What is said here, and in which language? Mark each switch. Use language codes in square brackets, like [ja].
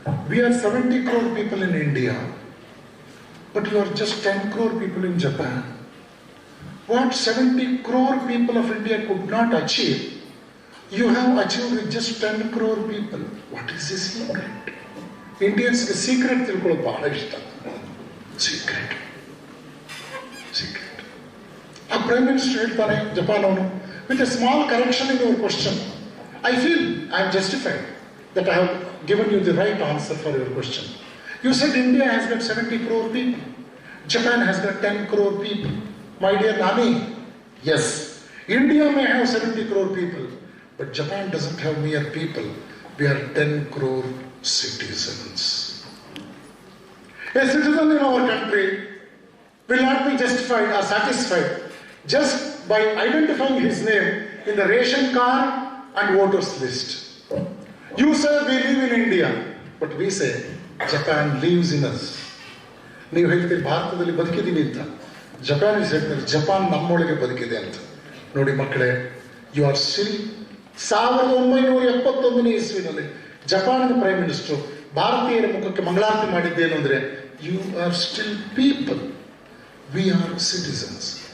[en] We are 70 crore people in India, but you are just 10 crore people in Japan. What 70 crore people of India could not achieve, you have achieved with just 10 crore people. What is the secret? Indians the secret [kn] ತಿಳ್ಕೊಳ್ಳೋದು ಬಹಳ ಇಷ್ಟ. [en] Secret. A prime minister [kn] ಹೇಳ್ತಾನೆ Japan ಅವನು, [en] with a small correction in your question, I feel I am justified that I have given you the right answer for your question. You said India has got 70 crore people, Japan has got 10 crore people. My dear Nani, yes, India may have 70 crore people, but Japan doesn't have mere people. We are 10 crore citizens. A citizen in our country will not be justified or satisfied just by identifying his name in the ration card and voters list. You say we live in India, but we say Japan lives in us. [kn] ನೀವು ಹೇಳ್ತೀರಿ ಭಾರತದಲ್ಲಿ ಬದುಕಿದ್ದೀವಿ ಅಂತ, Japanese ಹೇಳ್ತಾರೆ Japan ನಮ್ಮೊಳಗೆ ಬದುಕಿದೆ ಅಂತ. ನೋಡಿ ಮಕ್ಕಳೇ, [en] you are still [kn] 1971 ಇಸ್ವಿನಲ್ಲಿ ಜಪಾನಿನ ಪ್ರೈಮ್ ಮಿನಿಸ್ಟರ್ ಭಾರತೀಯರ ಮುಖಕ್ಕೆ ಮಂಗಳಾರತಿ ಮಾಡಿದ್ದೇನು ಅಂದ್ರೆ, [en] You are still people, we are citizens.